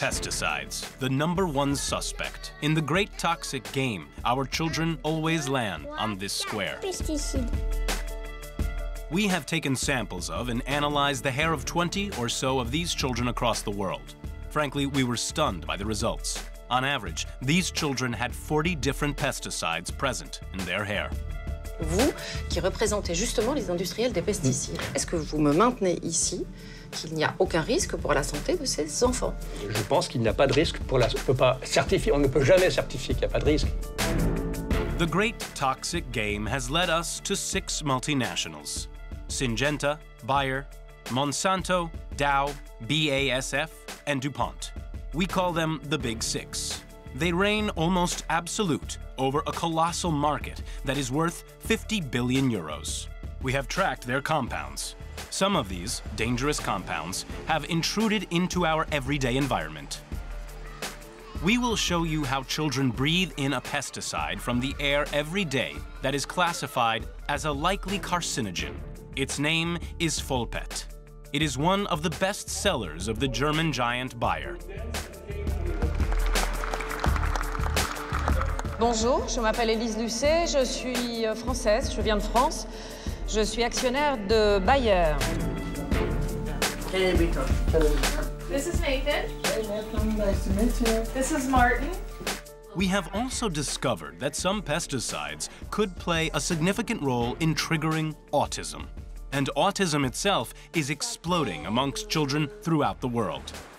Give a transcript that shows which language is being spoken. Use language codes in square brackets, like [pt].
[en] Pesticides, the #1 suspect. In the great toxic game, our children always land on this square. We have taken samples of and analyzed the hair of 20 or so of these children across the world. Frankly, we were stunned by the results. On average, these children had 40 different pesticides present in their hair. [fr] Vous, qui représentez justement les industriels des pesticides, est-ce que vous me maintenez ici qu'il n'y a aucun risque pour la santé de ces enfants? Je pense qu'il n'y a pas de risque pour la... On peut pas certifier, on ne peut jamais certifier qu'il n'y a pas de risque. [en] The great toxic game has led us to 6 multinationals: Syngenta, Bayer, Monsanto, Dow, BASF, and DuPont. We call them the Big Six. They reign almost absolute over a colossal market that is worth 50 billion euros. We have tracked their compounds. Some of these dangerous compounds have intruded into our everyday environment. We will show you how children breathe in a pesticide from the air every day that is classified as a likely carcinogen. Its name is Folpet. It is one of the best sellers of the German giant Bayer. [fr] Bonjour, je m'appelle Élise Lucet, je suis française, je viens de France. Je suis actionnaire de Bayer. [en] This is Nathan. Hey Nathan, nice to meet you. This is Martin. We have also discovered that some pesticides could play a significant role in triggering autism. And autism itself is exploding amongst children throughout the world.